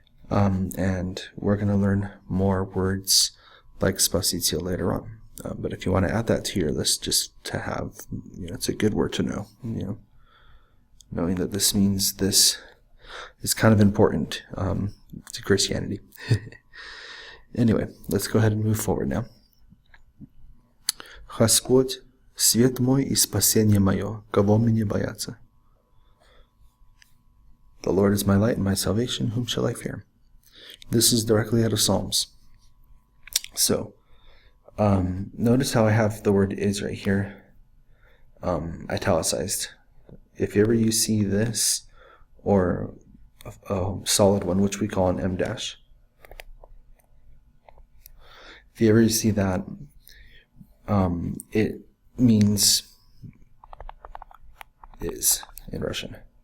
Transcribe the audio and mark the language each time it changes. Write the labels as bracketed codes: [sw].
[en] And we're going to learn more words like spasitio later on. But if you want to add that to your list, just to have, it's a good word to know, knowing that this means this is kind of important to Christianity. Anyway, let's go ahead and move forward now. [ru] Господь, свет мой и спасение мое, кого мне бояться? [en] The Lord is my light and my salvation, whom shall I fear? This is directly out of Psalms. So, notice how I have the word is right here, italicized. If ever you see this, or a solid one, which we call an M dash, if you ever see that, it means is in Russian.